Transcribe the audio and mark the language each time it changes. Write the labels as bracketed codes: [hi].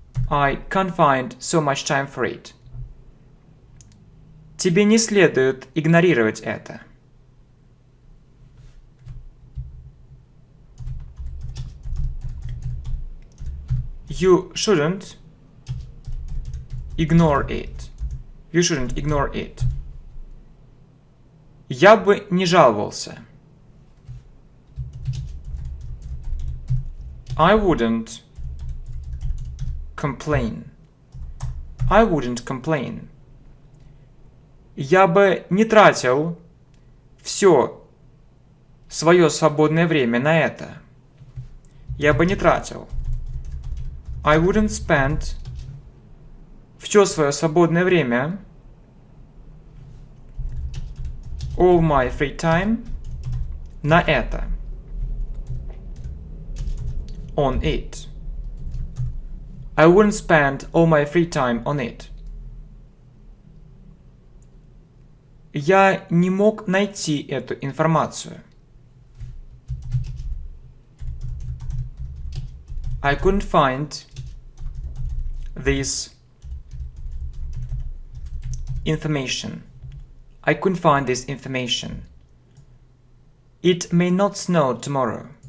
[en] I can't find so much time for it. [ru] Тебе не следует игнорировать это. [en] You shouldn't ignore it. You shouldn't ignore it. [ru] Я бы не жаловался. [en] I wouldn't complain. I wouldn't complain. [ru] Я бы не тратил все свое свободное время на это. Я бы не тратил. [en] I wouldn't spend [ru] все свое свободное время, [en] all my free time, [ru] на это. [en] On it. I wouldn't spend all my free time on it. [ru] Я не мог найти эту информацию. [en] I couldn't find this information. I couldn't find this information. It may not snow tomorrow.